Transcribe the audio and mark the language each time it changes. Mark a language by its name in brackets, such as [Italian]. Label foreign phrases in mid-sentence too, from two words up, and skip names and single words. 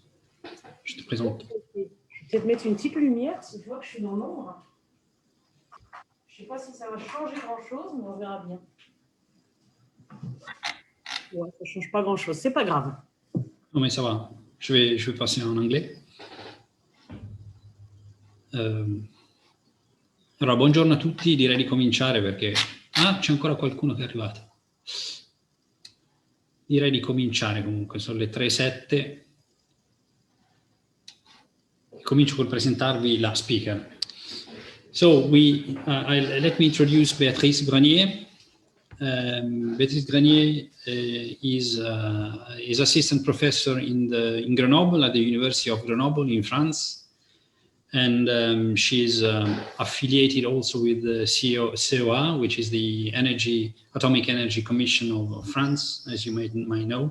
[French] Je te présente. Je vais peut-être mettre une petite lumière, cette fois que je suis dans l'ombre. Je ne sais pas si ça va changer grand-chose, mais on verra bien. Ouais, ça ne change pas grand-chose, c'est pas grave. Non, mais ça va. Je vais passer en anglais. [Italian] Allora, buongiorno a tutti, direi di cominciare perché... Ah, c'è ancora qualcuno che è arrivato. Direi di cominciare comunque, sono le 3:07. Comincio col presentarvi la speaker. [English] So, let me introduce Béatrice Grenier. Béatrice Grenier is assistant professor in Grenoble at the University of Grenoble in France. And she's affiliated also with the COA, which is the Atomic Energy Commission of France, as you might know.